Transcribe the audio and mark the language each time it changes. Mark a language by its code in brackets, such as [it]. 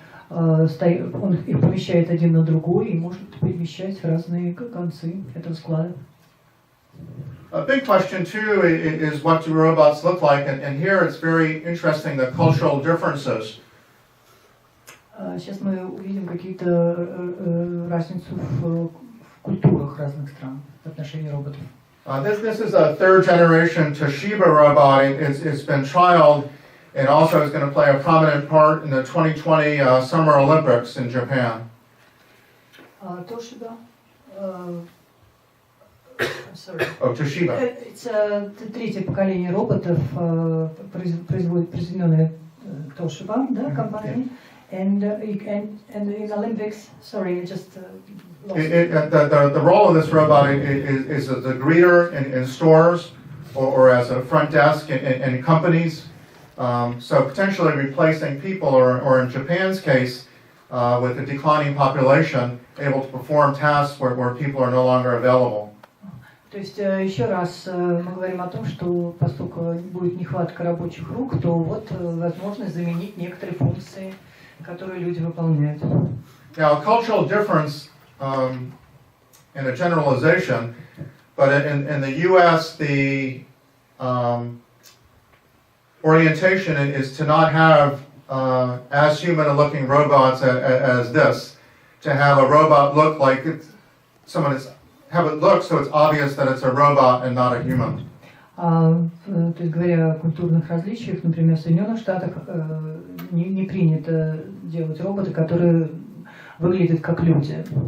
[ru] Он их помещает один на другой и может перемещать в разные концы этого склада. [en] A big question too is what do robots look like, and here it's very interesting the cultural differences. [ru] Сейчас мы увидим какие-то разницу в культурах разных стран в отношении роботов. [en] This is a third generation Toshiba robot. It's been trialed and also is going to play a prominent part in the 2020 Summer Olympics in Japan. Toshiba? I'm sorry. Oh, Toshiba. [ru] Это третье поколение роботов, произведенное Toshiba, да, компания. [en] And in Olympics, sorry, I just lost the role of this robot is as a greeter in stores or as a front desk in companies. So potentially replacing people, or in Japan's case, with a declining population, able to perform tasks where people are no longer available. [ru] То есть еще раз мы говорим о том, что поскольку будет нехватка рабочих рук, то вот возможность заменить некоторые функции, которые люди выполняют. [en] Now, a cultural difference and a generalization, but in the U.S., the orientation is to not have as human-looking robots as this, to have a robot look like have it look so it's obvious that it's a robot and not a human. [ru] То есть, говоря о культурных различиях, например, в Соединенных Штатах не принято делать роботы, которые выглядят как люди.